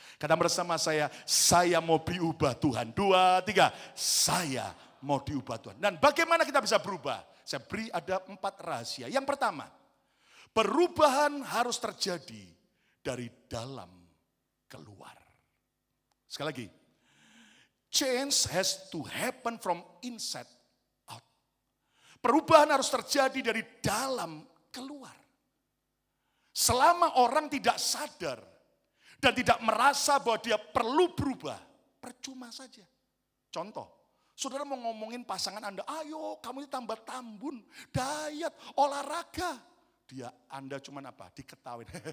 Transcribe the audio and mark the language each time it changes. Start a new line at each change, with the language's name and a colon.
Indonesian: Kata bersama saya mau diubah Tuhan. 2, 3, saya mau diubah Tuhan. Dan bagaimana kita bisa berubah? Saya beri ada 4 rahasia. Yang pertama, perubahan harus terjadi dari dalam keluar.
English: Sekali lagi, change has to happen from inside out.
Indonesian: Perubahan harus terjadi dari dalam keluar. Selama orang tidak sadar dan tidak merasa bahwa dia perlu berubah, percuma saja. Contoh, saudara mau ngomongin pasangan Anda, ayo kamu tambah tambun, diet, olahraga. Anda cuman apa? Diketawain.